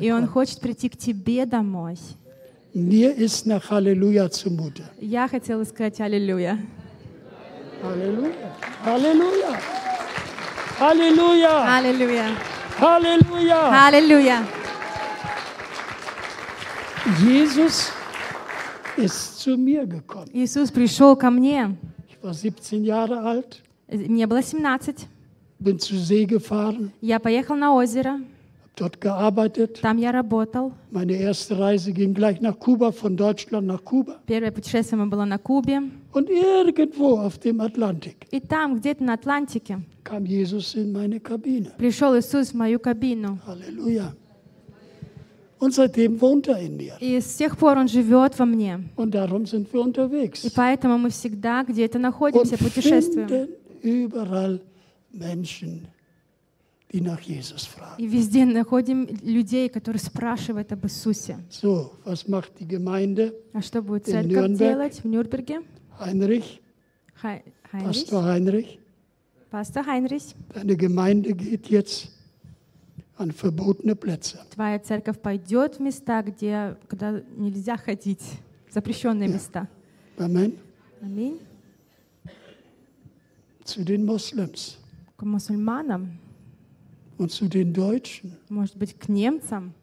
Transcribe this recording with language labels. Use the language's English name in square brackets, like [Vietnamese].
[Russian] И он хочет прийти к тебе домой. [German] Mir ist nach Halleluja zumute. [Russian] Я хотела сказать Аллилуйя. Аллилуйя. Аллилуйя. Аллилуйя. Аллилуйя. Аллилуйя. Аллилуйя. [German] Jesus ist zu mir gekommen. [Russian] Иисус пришел ко мне. [German] Ich war 17 Jahre alt. [Russian] Мне было 17. [German] Bin zu See gefahren. [Russian] Я поехал на озеро. [German] Dort gearbeitet. [Russian] Там я работал. [German] Meine erste Reise ging gleich nach Kuba, von Deutschland nach Kuba. [Russian] Первое путешествие было на Кубе. [German] Und irgendwo auf dem Atlantik. [Russian] И там, где-то на Атлантике. [German] Kam Jesus in meine Kabine. [Russian] Пришел Иисус в мою кабину. [German] Halleluja. Und seitdem wohnt er in mir. [Russian] И с тех пор он живет во мне. [German] Und darum sind wir unterwegs. [Russian] И поэтому мы всегда где-то находимся, путешествуем. [German] Und finden überall Menschen, die nach Jesus fragen. [Russian] И везде находим людей, которые спрашивают об Иисусе. [German] So, was macht die Gemeinde? [Russian] А что будет церковь делать в Нюрнберге? [German] Heinrich. Heinrich. Pastor Heinrich. Pastor Heinrich. Deine Gemeinde geht jetzt an verbotene Plätze. [Russian] Твоя церковь пойдет в места, где куда нельзя ходить, запрещенные места. [German] Amen. Amen. Zu den Muslims. [Russian] К мусульманам. [German] Und zu den Deutschen. [Russian] Может быть, к немцам.